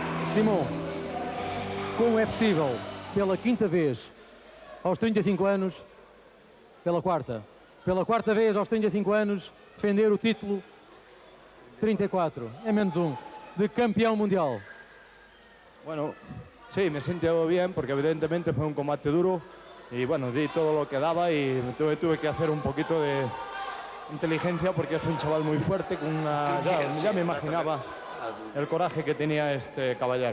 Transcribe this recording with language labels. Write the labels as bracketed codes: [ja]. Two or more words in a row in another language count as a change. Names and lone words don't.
[pt] Simão, como é possível, pela quinta vez, aos 35 anos, pela quarta vez aos 35 anos, defender o título 34, é menos um, de campeão mundial? [es] Bueno, sí, me siento bien porque evidentemente fue un combate duro y bueno, di todo lo que daba y tuve que hacer un poquito de inteligencia porque es un chaval muy fuerte, con una, ya me imaginaba el coraje que tenía este caballero.